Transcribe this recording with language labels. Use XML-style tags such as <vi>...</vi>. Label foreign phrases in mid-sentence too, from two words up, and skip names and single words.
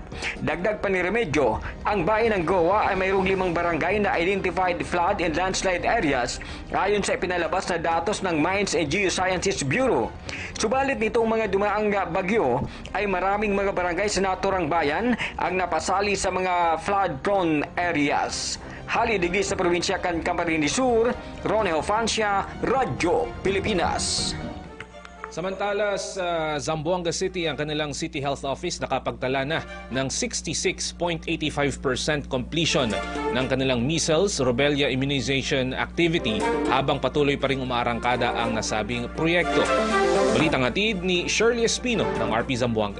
<tl>Dagdag pa ni Remedyo, ang bayan ng Goa ay mayroong 5 barangay na</tl> <en>identified flood and landslide areas</en> <tl>ayon sa ipinalabas na datos ng Mines and Geosciences Bureau. Subalit nitong mga dumaang bagyo ay maraming mga barangay sa naturang bayan ang napasali sa mga</tl> <en>flood-prone areas.</en> <bik>Halidigdi sa probinsya kan Camarines Sur, Ronnie Hufancia, Radyo Pilipinas.</bik> <tl>Samantala sa Zamboanga City, ang kanilang City Health Office nakapagtala na ng 66.85% completion ng kanilang</tl> <en>measles, rubella immunization activity</en> <tl>habang patuloy pa ring umaarangkada ang nasabing proyekto. Balitang hatid ni Shirley Espino ng RP Zamboanga.</tl>